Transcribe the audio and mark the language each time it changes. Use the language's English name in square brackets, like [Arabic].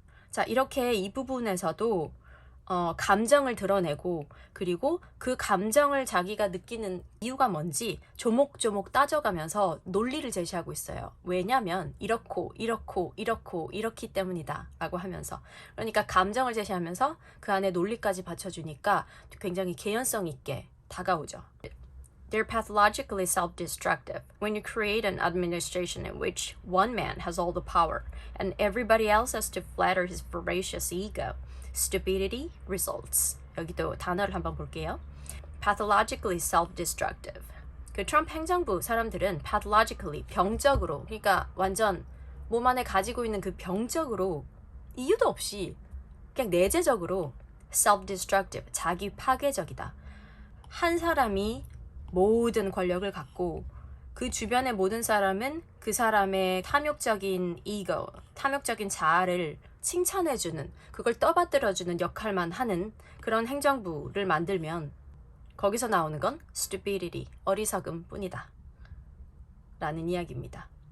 [Korean] 자, 이렇게 이 부분에서도 감정을 드러내고 그리고 그 감정을 자기가 느끼는 이유가 뭔지 조목조목 따져가면서 논리를 제시하고 있어요. 왜냐면 이렇기 때문이다 라고 하면서 그러니까 감정을 제시하면서 그 안에 논리까지 받쳐주니까 굉장히 개연성 있게 다가오죠. [English] They're pathologically self-destructive. When you create an administration in which one man has all the power and everybody else has to flatter his voracious ego, stupidity results. [Korean] 여기도 단어를 한번 볼게요. [English] pathologically self-destructive. [Korean] 그 트럼프 행정부 사람들은 pathologically, 병적으로, 그러니까 완전 몸 안에 가지고 있는 그 병적으로 이유도 없이 그냥 내재적으로 self-destructive, 자기 파괴적이다. 한 사람이 모든 권력을 갖고 그 주변의 모든 사람은 그 사람의 탐욕적인 이거, 탐욕적인 자아를 칭찬해주는, 그걸 떠받들어주는 역할만 하는 그런 행정부를 만들면 거기서 나오는 건 stupidity, 어리석음 뿐이다 라는 이야기입니다.